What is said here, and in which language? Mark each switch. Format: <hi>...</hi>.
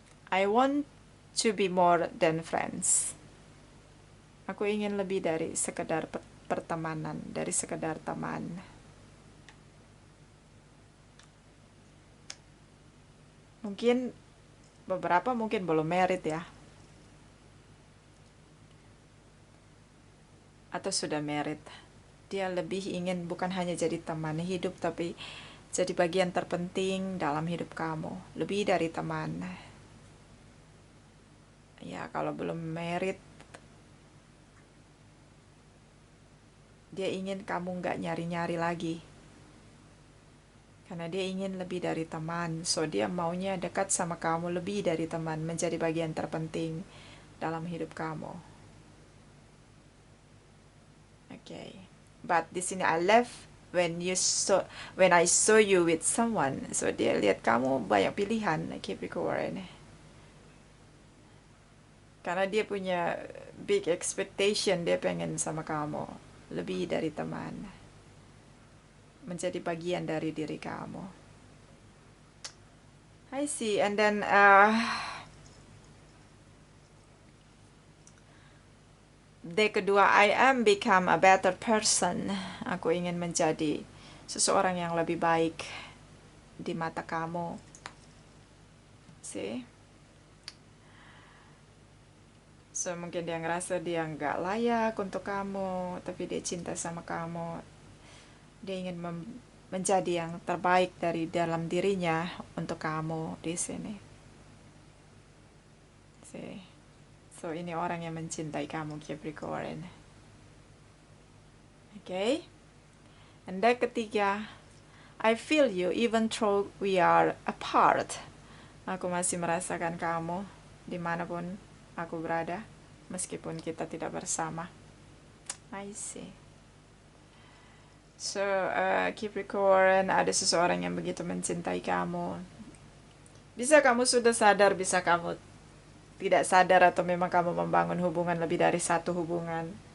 <en>I want to be more than friends.</en> <id>Aku ingin lebih dari sekedar pertemanan, dari sekedar teman. Mungkin beberapa mungkin belum married ya. Atau sudah married. Dia lebih ingin bukan hanya jadi teman hidup, tapi jadi bagian terpenting dalam hidup kamu. Lebih dari teman. Ya, kalau belum married, dia ingin kamu nggak nyari-nyari lagi. Karena dia ingin lebih dari teman. So, dia maunya dekat sama kamu lebih dari teman. Menjadi bagian terpenting dalam hidup kamu.</id> <en>Okay. But</en> <id>di sini</id> <en>I left when I saw you with someone.</en> <id>So, dia lihat kamu banyak pilihan, Capricorn. Karena dia punya</id> <en>big expectation,</en> <id>dia pengen sama kamu. Lebih dari teman. Menjadi bagian dari diri kamu.</id> <en>I see. And then deck kedua, I am become a better person.</en> <id>Aku ingin menjadi seseorang yang lebih baik di mata kamu. See? So, mungkin dia ngerasa dia nggak layak untuk kamu, tapi dia cinta sama kamu. Dia ingin menjadi yang terbaik dari dalam dirinya untuk kamu di sini. See? So, ini orang yang mencintai kamu, Capricorn.</id> <en>Okay? And deck ketiga, I feel you even though we are apart.</en> <id>Aku masih merasakan kamu dimanapun aku berada, meskipun kita tidak bersama.</id> <en>I see.</en> <id>So, Capricorn, ada seseorang yang begitu mencintai kamu. Bisa kamu sudah sadar, bisa kamu tidak sadar, atau memang kamu membangun hubungan lebih dari satu hubungan.</id>